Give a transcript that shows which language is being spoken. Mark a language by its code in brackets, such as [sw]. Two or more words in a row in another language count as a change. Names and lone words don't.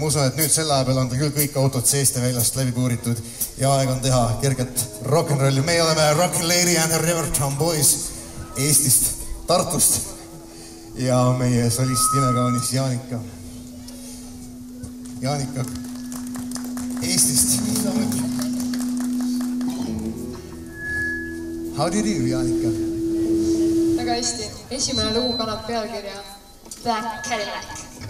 [et] Ma usun, et nüüd selle aja peal on küll kõik autod seest ja väljast läbi puuritud ja aeg on teha kerget rock'n'rolli. Meie oleme Rockin' Lady and the Rivertown Boys Eestist, Tartust. Ja meie solist imekaunis Jaanika. Jaanika Eestist. [en] How do you do, Jaanika? [et] Väga hästi. Esimene lugu kannab pealkirja Black Cadillac.